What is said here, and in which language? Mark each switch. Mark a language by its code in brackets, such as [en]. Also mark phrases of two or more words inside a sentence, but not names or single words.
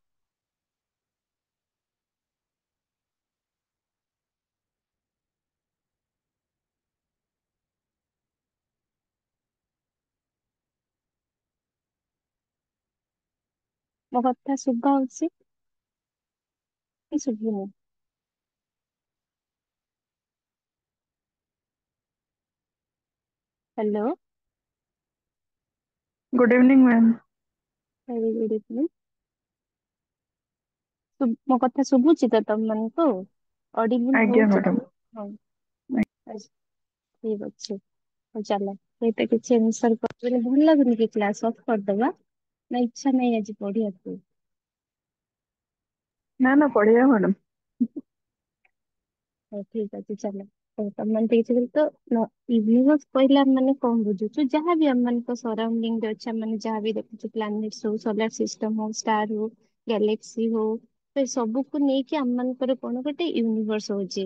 [or] ମୋ କଥା ଶୁଭା ହଉଛି କି ଶୁଭୁନି? ହ୍ୟାଲୋ। [en] Good evening ma'am. Very good evening. [or] ମୋ କଥା ଶୁଭୁଛି ତ ତମମାନଙ୍କୁ? ଅଡିବୁଲ आज्ञा ହଉଛି ତ? मैडम। ହଉ। ଆଚ୍ଛା, ଠିକ ଅଛି। ହଉ ଚାଲ, ଏଇଟା କିଛି ଆନ୍ସର କରିଦେଲେ ଭଲ ଲାଗୁନି କି [en] class off [or] କରିଦବା? ନା ଇଚ୍ଛା ନାହିଁ ଆଜି ପଢିବାକୁ? ना ना पढ़िया मैडम। ହଉ ଠିକ ଅଛି, ଚାଲ। ହଉ ତମମାନେ ତ କିଛି ତ ୟୁନିଭର୍ସ କହିଲେ ଆମେ ମାନେ କଣ ବୁଝୁଛୁ? ଯାହାବି ଆମ ମାନଙ୍କ ସରାଉଣ୍ଡିଂ ରେ ଅଛି, ଆମେ ମାନେ ଯାହାବି ଦେଖୁଛୁ, ପ୍ଲାନେଟ ହଉ, [en] solar system [or] ହଉ, ଷ୍ଟାର ହଉ, ଗ୍ୟାଲେକ୍ସି ହଉ, ତ ଏ ସବୁକୁ ନେଇକି ଆମ ମାନଙ୍କର କଣ ଗୋଟେ ୟୁନିଭର୍ସ ହଉଛି।